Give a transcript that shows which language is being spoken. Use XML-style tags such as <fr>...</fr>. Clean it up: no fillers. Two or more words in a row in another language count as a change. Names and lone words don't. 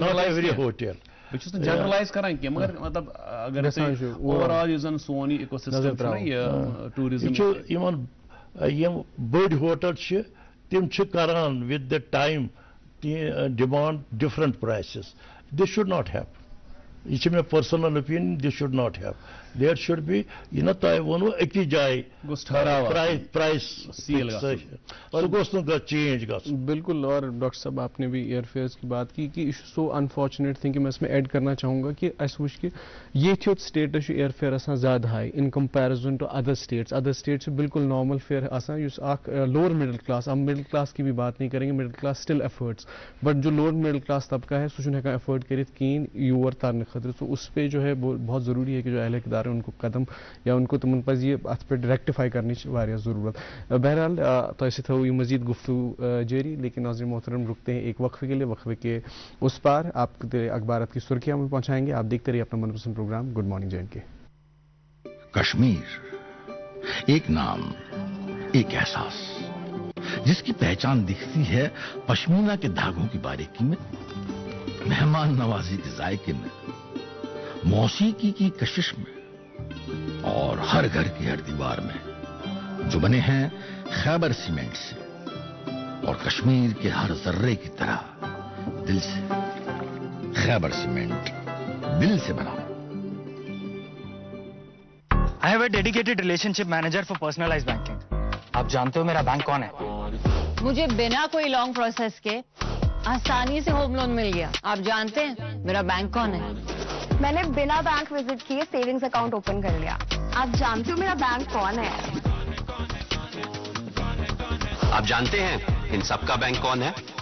<en>every hotel</en> <ks>بہٕ چھُس نہٕ جنرلایز کران کینٛہہ مگر مطلب اگر</ks> <en>over all</en> <ks>یُس زن سون یہِ</ks> <en>eco system</en> <ks>چھُ یہِ ٹوٗرِزم یم بٔڑۍ ہوٹل چھِ تِم چھِ کران</ks> <en>with the time demand different prices this should not have</en> <ks>یہ چھِ مےٚ</ks> <en>personal opinion this should not have there should be</en> <ks>یہِ نہ تۄہہِ ووٚنوٕ أکِس جایہِ</ks> <en>price sell</en> <ks>سُہ گوٚژھ نہٕ چینج گژھُن</ks> <ur>بالکل. اور ڈاکٹر صاحب آپ نے بھی ایئر فیئرس کی بات کی کہ</ur> <en>so unfortunate thing</en> <ur>کہ میں اس میں ایڈ کرنا چاہوں گا کہ اس وچ کہ یہ سٹیٹس ایئر فیئر آسان زیادہ ہائی</ur> <en>in comparison to other states</en> <ur>بالکل نارمل فیئر</ur> <ks>آسان یُس اکھ</ks> <en>lower middle class</en> <ur>اب</ur> <en>middle class</en> <ur>کی بھی بات نہیں کریں گے</ur> <en>middle class still affords but</en> <ur>جو</ur> <en>lower middle class</en> <ur>طبقہ ہے</ur> <ks>سُہ چھُنہٕ ہیٚکان ایفٲرڈ کٔرِتھ کِہیٖنۍ یور ترنہٕ خٲطرٕ</ks> <ur>تو اس پہ جو ہے بہت ضروری ہے کہ جو اہل اقدار ہے ان کو قدم یا ان کو</ur> <ks>تمن پزِ یہ ات</ks> <ur>پہ ریکٹیفائی</ur> <ks>کرنٕچ واریاہ ضرورت.</ks> <ur>بہرحال</ur> <ks>تۄہہِ سۭتۍ تھاوو یہ مزید گفتگو جاری</ks> <ur>لیکن ناظرین محترم رکتے ہیں ایک وقفے کے لیے. وقفے کے اس پار آپ اخبارات کی سرخیاں ہمیں پہنچائیں گے. آپ دیکھتے رہیے اپنا من پسند پروگرام گڈ مارننگ جے اینڈ کے. کشمیر ایک نام ایک احساس جس کی پہچان دکھتی ہے پشمینہ کے دھاگوں کی باریکی میں, مہمان نوازی کے ذائقے میں, موسیقی کی کشش میں اور ہر گھر کی ہر دیوار میں, جو بنے ہیں خیبر سیمنٹ سے اور کشمیر کے ہر ذرے کی طرح دل سے. خیبر سیمنٹ دل سے بنا.</ur> <en>I have a dedicated relationship manager for personalized banking.</en> <ur>آپ جانتے ہو میرا بینک کون ہے؟ مجھے بنا کوئی</ur> <en>long process</en> <ur>کے آسانی سے</ur> <en>home loan</en> <ur>مل گیا. آپ جانتے ہیں میرا بینک کون ہے؟ میں نے بنا بینک وزٹ کیے</ur> <en>savings account open</en> <ur>کر لیا. آپ جانتے ہو میرا بینک کون ہے؟ آپ جانتے ہیں ان سب کا بینک کون ہے؟</ur>